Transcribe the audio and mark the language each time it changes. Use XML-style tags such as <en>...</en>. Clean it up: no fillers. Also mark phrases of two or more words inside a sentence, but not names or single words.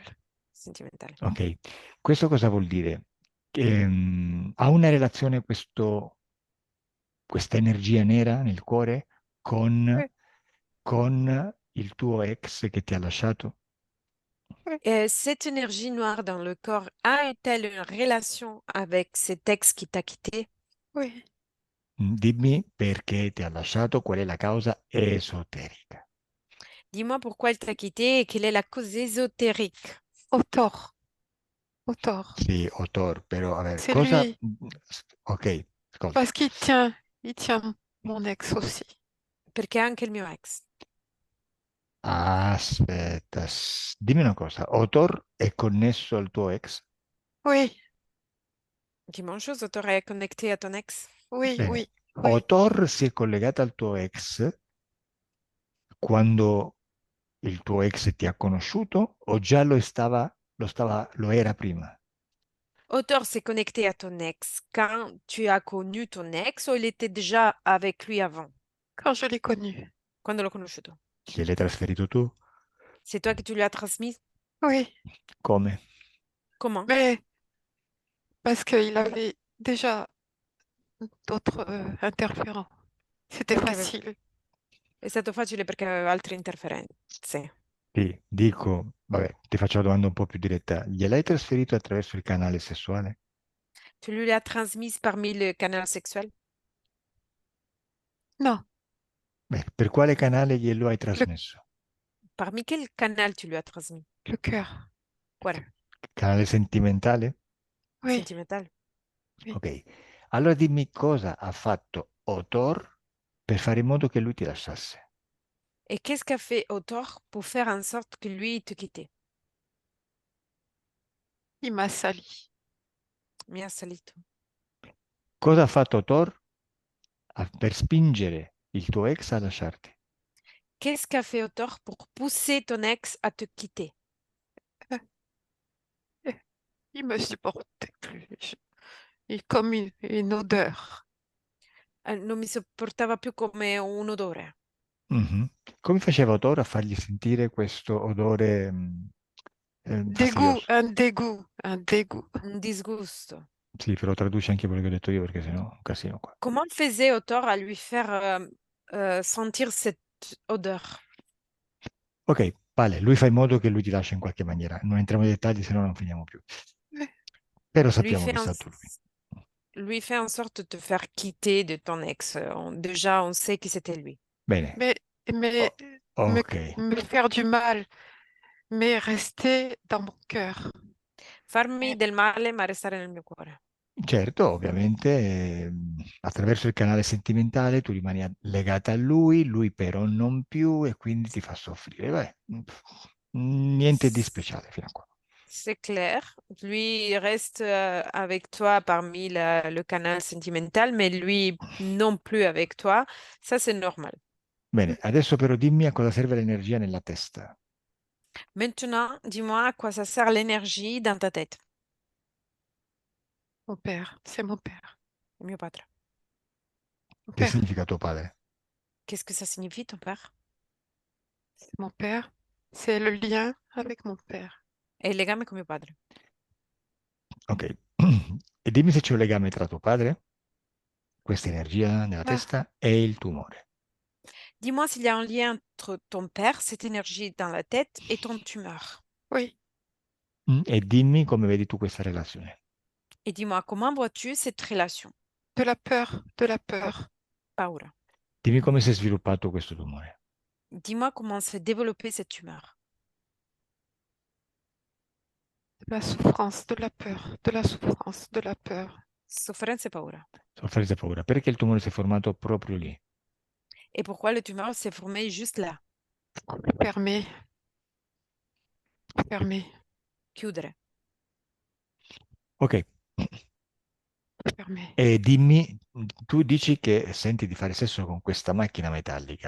<fr>Sentimental.</fr> <it>Ok, questo cosa vuol dire? Che, ha una relazione questa energia nera nel cuore</it> <fr>Oui,</fr> <it>con il tuo ex che ti ha lasciato?</it> <fr>oui, Et cette énergie noire dans le corps a-t-elle une relation avec cet ex qui t'a quitté? oui.</fr> <it>Dimmi perché ti ha lasciato, qual è la causa esoterica.</it> <fr>Dis-moi pourquoi il t'a quitté et quelle est la cause ésotérique. Au tort, au tort.</fr> <it>Sì, Otor, però, vabbè,</it> <fr>C'est</fr> <it>cosa... lui, Ok, ascolta.</it> <fr>parce il tient mon ex aussi.</fr> <it>Perché anche il mio ex. Aspetta, dimmi una cosa. Otor è connesso al tuo ex?</it> <fr>Oui, Dis-moi une chose, t'aurais connecté à ton ex? oui,</fr> <it>Bene.</it> <fr>oui, oui.</fr> <it>Otor si è collegata al tuo ex quando il tuo ex ti ha conosciuto o già lo era prima?</it> <fr>Auteur s'est connecté à ton ex quand tu as connu ton ex ou il était déjà avec lui avant, Quand je l'ai connu.</fr> <it>quando l'ho conosciuto? Gliel'hai trasferito tu?</it> <fr>C'est toi qui tu lui as transmis? Oui,</fr> <it>Come?</it> <fr>Comment? mais parce qu'il avait déjà d'autres interférents. C'était</fr> <it>Perché facile. è stato facile perché aveva altre interferenze. Sì, dico, vabbè, ti faccio la domanda un po' più diretta. Gliel'hai trasferito attraverso il canale sessuale?</it> <fr>Tu lui as transmise parmi le canal sexuel? Non,</fr> <it>Beh, per quale canale glielo hai</it> <fr>le,</fr> <it>trasmesso?</it> <fr>Parmi quel canal tu lui as transmis? le cœur.</fr> <it>Cuore, Canale sentimentale?</it> <fr>Oui, sentimental. oui.</fr> <it>Ok. Allora dimmi cosa ha fatto Otor per fare in modo che lui ti lasciasse.</it> <fr>Et qu'est-ce qu'a fait Autor pour faire en sorte que lui il te quittait? Il m'a sali.</fr> <it>Mi ha salito. Cosa ha fatto Otor per spingere il tuo ex a lasciarti?</it> <fr>Qu'est-ce qu'a fait Autor pour pousser ton ex à te quitter? Il me supportait plus. Comme une odeur.</fr> <it>non mi sopportava più come un odore, Mhm. Come faceva Toro a fargli sentire questo odore</it> <fr>Dégoût,</fr> <it>fastidioso?</it> <fr>un dégoût, un dégoût.</fr> <it>un disgusto. Sì, però traduci anche quello che ho detto io perché sennò è un casino qua.</it> <fr>Comment faisait Autor à lui faire sentir cette odeur?</fr> <it>Ok, vale, lui fa in modo che lui ti lascia in qualche maniera. Non entriamo nei dettagli, se no non finiamo più. Però Lui sappiamo che</it> <fr>fait</fr> <it>è</it> <fr>en,</fr> <it>stato lui.</it> <fr>lui fait en sorte de te faire quitter de ton ex. Déjà, on sait que c'était lui.</fr> <it>Bene,</it> <fr>Mais, mais</fr> <it>O- ok.</it> <fr>me faire du mal, mais rester dans mon cœur.</fr> <it>Farmi del male, ma restare nel mio cuore. Certo, ovviamente attraverso il canale sentimentale tu rimani legata a lui, lui però non più e quindi ti fa soffrire. Beh, niente di speciale fino a qua.</it> <fr>C'est clair. Lui reste avec toi parmi le canal sentimental, mais lui non plus avec toi. Ça, c'est normal.</fr> <it>Bene, adesso però dimmi a cosa serve l'energia nella testa.</it> <fr>Maintenant, dis-moi à quoi ça sert l'énergie dans ta tête. Mon père, c'est mon père.</fr> <it>Mio padre.</it> <fr>Mon</fr> <it>Che</it> <fr>père,</fr> <it>significa tuo padre?</it> <fr>Qu'est-ce que ça signifie, ton père? c'est mon père. C'est le lien avec mon père.</fr> <it>È il legame con mio padre. Ok. E dimmi se c'è un legame tra tuo padre, questa energia nella Ah, testa, e il tumore.</it> <fr>Dis-moi s'il y a un lien entre ton père, cette énergie dans la tête, et ton tumeur. oui,</fr> <it>E dimmi come vedi tu questa relazione.</it> <fr>Et dis-moi, comment vois-tu cette relation? de la peur, de la peur,</fr> <it>Paura. Dimmi come si è sviluppato questo tumore.</it> <fr>Dis-moi comment s'est développée cette tumeur. de la souffrance, de la peur, de la souffrance, de la peur.</fr> <it>Sofferenza e paura. Sofferenza e paura. Perché il tumore si è formato proprio lì?</it> <fr>Et pourquoi le tumeur s'est formé juste là? Fermé, fermé,</fr> <it>Chiudere. Ok.</it> <fr>fermé.</fr> <it>E dimmi, tu dici che senti di fare sesso con questa macchina metallica.</it>